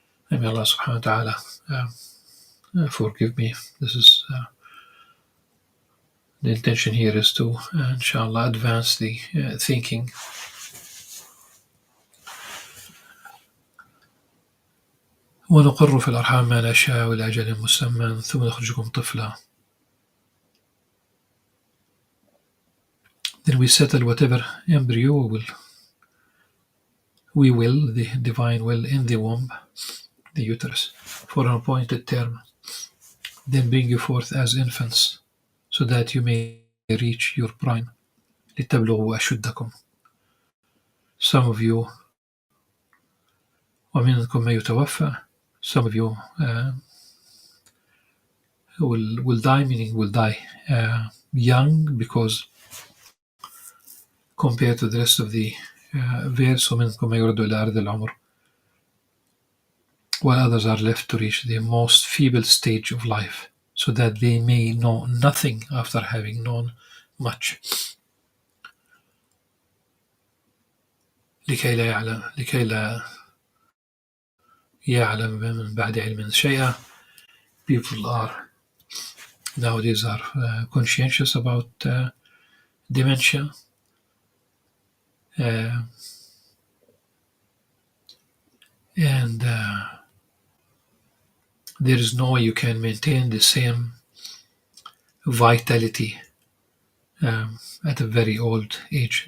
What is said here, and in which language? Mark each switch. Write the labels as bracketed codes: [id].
[en] May Allah subhanahu wa ta'ala forgive me. This is the intention here is to, inshallah, advance the thinking. [ar] ونقر في الأرحام ما نشاء إلى أجل مسمى ثم نخرجكم طفلا. [en] Then we settle whatever embryo we will, the divine will, in the womb, the uterus, for an appointed term. Then bring you forth as infants, so that you may reach your prime. [ar] لتبلغوا أشدكم. [en] Some of you, [ar] ومنكم من يتوفى, [en] some of you will die, meaning will die young, because compared to the rest of the verse, [ar] ومنكم من يرد إلى أرض العمر, [en] while others are left to reach the most feeble stage of life, so that they may know nothing after having known much. [ar] لكي لا يعلم من بعد علم شيئا. [en] People are nowadays conscientious about dementia. And there is no way you can maintain the same vitality at a very old age.